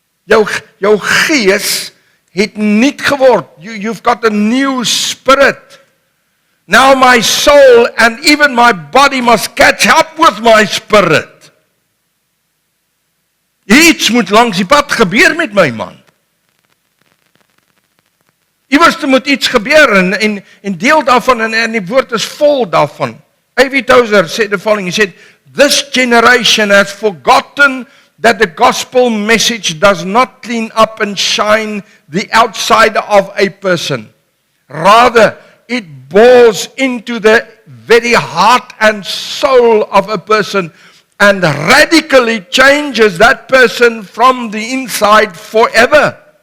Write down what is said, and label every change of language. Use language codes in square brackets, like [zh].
[af] Jou gees het nuut geword. [en] You've got a new spirit. Now my soul and even my body must catch up with my spirit. [af] Iets moet langs die pad gebeur met my man. Iewers moet iets gebeur en deel daarvan en die woord is vol daarvan. [en] A.W. Tozer said the following, he said, "This generation has forgotten that the gospel message does not clean up and shine the outside of a person. Rather, it bores into the very heart and soul of a person and radically changes that person from the inside forever."